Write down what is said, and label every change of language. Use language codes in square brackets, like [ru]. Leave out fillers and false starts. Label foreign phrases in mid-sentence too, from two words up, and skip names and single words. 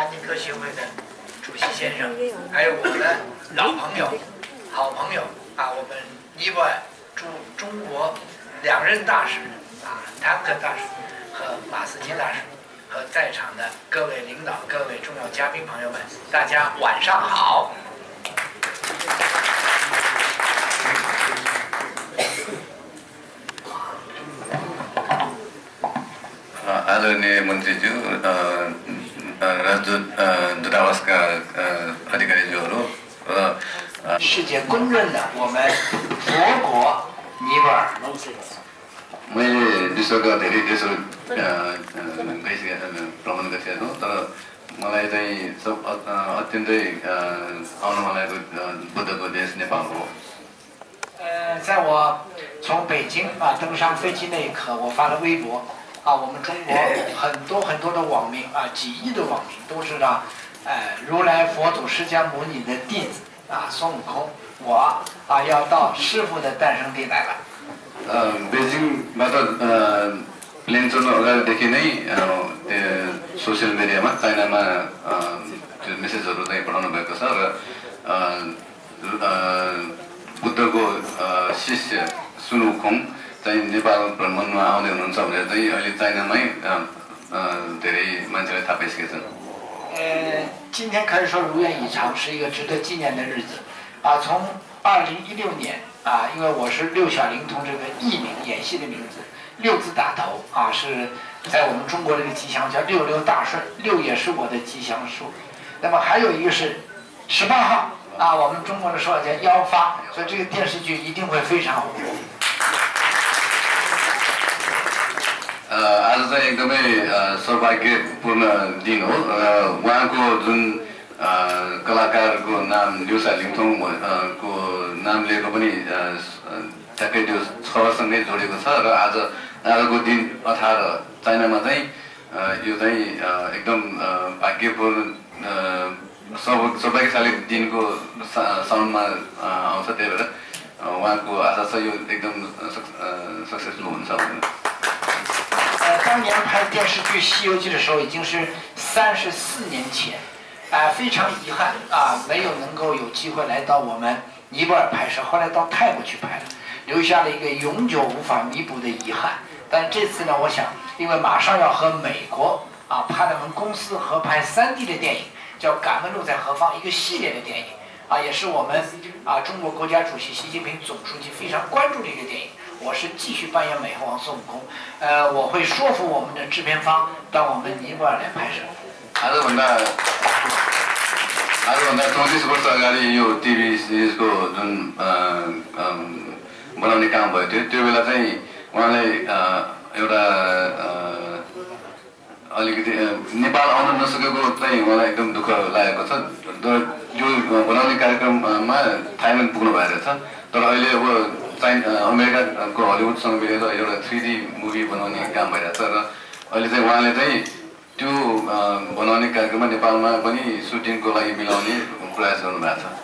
[zh] 尼克协会的主席先生，还有我们的老朋友、好朋友我们尼泊尔驻中国2任大使坦克大使和马斯基大使，和在场的各位领导、各位重要嘉宾朋友们，大家晚上好。 [ne] आदरणीय मन्त्रीज्यू राजदूत दूतावासका अधिकारीज्यूहरू र [zh] 世界公认的我们佛国尼泊尔。 [ne] मैले विश्वका धेरै देशहरू भ्रमण गरिसकेको छु तर मलाई चाहिँ अत्यन्तै आउन मन लागेको बुद्धको देश नेपाल हो [zh] 在我从北京登上飞机那一刻，我发了微博我们中国很多的网民几亿的网民都知道，如来佛祖释迦牟尼的弟子孙悟空，我要到师父的诞生地来了。 [ne] बेजिङबाट प्लेन चढ्नु अगाडिदेखि नै [en] social mediaमा [ne] चाइनामा त्यो मेसेजहरू चाहिँ पठाउनु भएको छ र बुद्धको शिष्य सुन वुकोङ चाहिँ नेपाल भ्रमणमा आउँदै हुनुहुन्छ भनेर चाहिँ अहिले चाइनामै धेरै मान्छेले थाहा पाइसकेका छन् [zh] 今天可以说如愿以偿，是一个值得纪念的日子从2016年因为我是六小龄童这个艺名演戏的名字，6字打头是在我们中国这个吉祥叫66大顺，6也是我的吉祥数。那么还有一个是18号我们中国的说法叫1发，所以这个电视剧一定会非常火。 [ne] आज चाहिँ एकदमै सौभाग्यपूर्ण दिन हो उहाँको जुन कलाकारको नाम ल्युसा लिङथोङ को नाम लिएको पनि ठ्याक्कै त्यो सहरसँगै जोडेको छ र आजको दिन 18 चाइनामा चाहिँ यो चाहिँ एकदम भाग्यपूर्ण सौभाग्यशाली दिनको साउन्डमा आउँछ त्यही भएर उहाँको आशा छ यो एकदम सक्सेसफुल हुन्छ भनेर [zh] 当年拍电视剧《西游记》的时候，已经是34年前，非常遗憾没有能够有机会来到我们尼泊尔拍摄，后来到泰国去拍了，留下了一个永久无法弥补的遗憾。但这次呢，我想，因为马上要和美国派了们公司合拍3D 的电影，叫《敢问路在何方》，一个系列的电影也是我们中国国家主席习近平总书记非常关注的一个电影。我是继续扮演美猴王孙悟空，我会说服我们的制片方到我们尼泊尔来拍摄。 [ne] आजभन्दा 34 वर्ष अगाडि यो टिभी सिरिजको जुन बनाउने काम भयो त्यो बेला चाहिँ उहाँले एउटा अलिकति नेपाल आउन नसकेको चाहिँ उहाँलाई एकदम दुःख लागेको छ यो बनाउने कार्यक्रममा थाइल्यान्ड पुग्नु भएको छ तर अहिले अब अमेरिकाको हलिउडसँग मिलेर एउटा 3D मुभी बनाउने काम भइरहेको छ र अहिले चाहिँ उहाँले चाहिँ त्यो बनाउने कार्यक्रममा नेपालमा पनि सुटिङको लागि मिलाउने प्रयास गर्नुभएको छ